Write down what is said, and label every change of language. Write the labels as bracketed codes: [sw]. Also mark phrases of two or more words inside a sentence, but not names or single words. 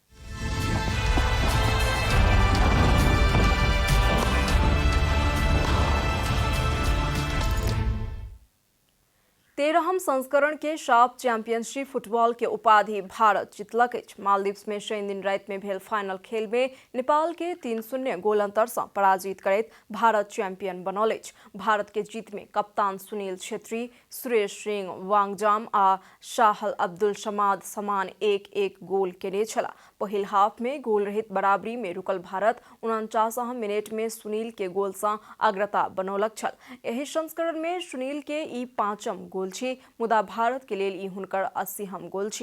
[mai] तेरहम संस्करण के साफ चैंपियनशिप फुटबॉल के उपाधि भारत जीतलक अछि। मालदीव्स में शनि दिन राति में भेल फाइनल खेल में नेपाल के 3-0 गोल अंतर सँ पराजित करैत भारत चैंपियन बनल अछि। भारत के जीत में कप्तान सुनील छेत्री, सुरेश सिंह वांगजाम आ शाहल अब्दुल समाद समान 1-1 गोल केने छला। पहिल हाफ में गोल रहित बराबरी में रुकल भारत 49 मिनट में सुनील के गोल सँ अग्रता बनौलक छल। एहि संस्करण में सुनील के ई 5म गोल छी, मुदा भारत के लेल ई हुनकर 80हम गोल छी।